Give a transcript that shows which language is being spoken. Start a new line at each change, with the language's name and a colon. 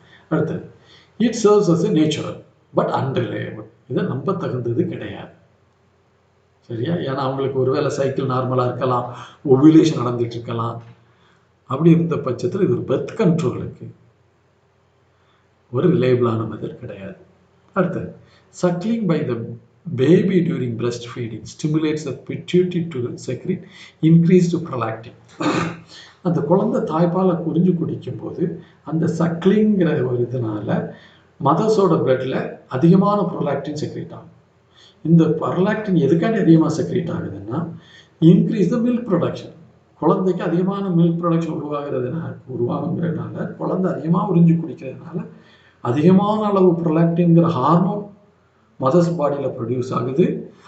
Tamil: அடுத்தது
English: It serves as a natural but unreliable.
Tamil: இதை நம்ப தகுந்தது கிடையாது. சரியா? ஏன்னா அவங்களுக்கு ஒருவேளை சைக்கிள் நார்மலாக இருக்கலாம், ஓவிலேஷன் நடந்துட்டு இருக்கலாம். அப்படி இருந்த பட்சத்தில் இது ஒரு பர்த் கண்ட்ரோலுக்கு ஒரு ரிலேபிளான மெத்தட் கிடையாது. அடுத்தது,
English: suckling by the baby during breastfeeding stimulates the pituitary to secrete increased prolactin.
Tamil: அந்த குழந்தை தாய்ப்பாலை குறிஞ்சு குடிக்கும்போது அந்த சக்லிங்கிற ஒரு இதனால மதர்ஸோட பிளட்ல அதிகமான ப்ரொலாக்டின் செக்ரேட் ஆகும். இந்த ப்ரொலாக்டின் எதுக்காண்டி அதிகமாக செக்ரேட் ஆகுதுன்னா,
English: Increase the milk production.
Tamil: குழந்தைக்கு அதிகமான மில்க் ப்ரொடக்ஷன் உருவாகுங்கிறதுனால, குழந்தை அதிகமாக உறிஞ்சு குடிக்கிறதுனால அதிகமான அளவு ப்ரொலாக்டின்கிற ஹார்மோன் மதர்ஸ் பாடியில் ப்ரொடியூஸ் ஆகுது.